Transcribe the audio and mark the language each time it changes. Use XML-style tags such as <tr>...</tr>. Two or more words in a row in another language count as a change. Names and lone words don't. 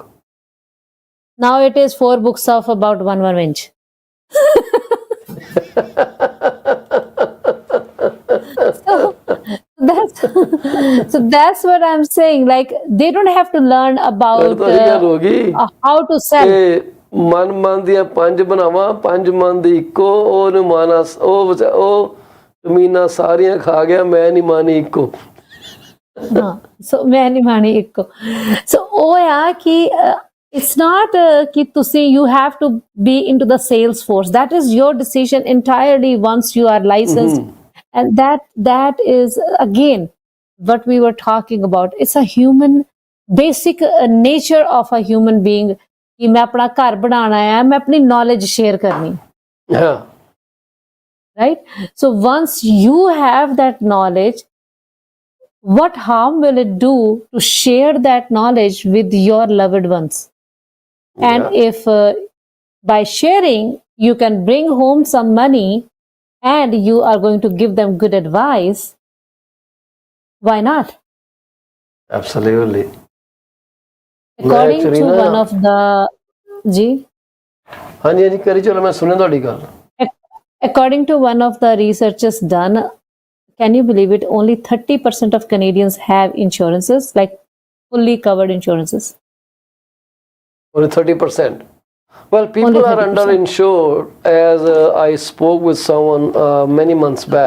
<en>Now it is 4 books of about 1 inch. So that's what I'm saying. Like, they don't have to learn about how to sell.</en> <pa>ਮਨ ਮਨ ਦੀਆਂ 5 ਬਣਾਵਾਂ, 5 ਮਨ ਦੀ ਇੱਕੋ, ਉਹਨੂੰ ਮਾਨਾ, ਉਹ ਜ਼ਮੀਨਾਂ ਸਾਰੀਆਂ ਖਾ ਗਿਆ, ਮੈਂ ਨਹੀਂ ਮਾਨੀ ਇੱਕੋ। ਹਾਂ, ਸੋ ਮੈਂ ਨਹੀਂ ਮਾਨੀ ਇੱਕੋ। ਸੋ ਉਹ ਆ ਕਿ</pa> <en>it's not</en> <pa>ਕਿ ਤੁਸੀਂ</pa> <en>you have to be into the sales force. That is your decision entirely once you are licensed. And that is again what we were talking about. It's a human basic nature of a human being</en> <pa>ਕਿ ਮੈਂ ਅਪਣਾ ਘਰ ਬਣਾਉਣਾ ਹੈ, ਮੈਂ ਅਪਣੀ</pa> <en>knowledge share करनी, right? So once you have that knowledge, what harm will it do to share that knowledge with your loved ones? And if by sharing you can bring home some money and you are going to give them good advice, why not? Absolutely. According to one of the</en> <pa>ਹਾਂਜੀ ਕਰੀ ਚਲੋ, ਮੈਂ ਸੁਣਿਆ ਤੁਹਾਡੀ ਗੱਲ।</pa> <en>According to one of the researches done, can you believe it? Only 30% of Canadians have insurances, like fully covered insurances. Only 30%. Well, Only people are 30%. underinsured, as I spoke with someone many months back,</en>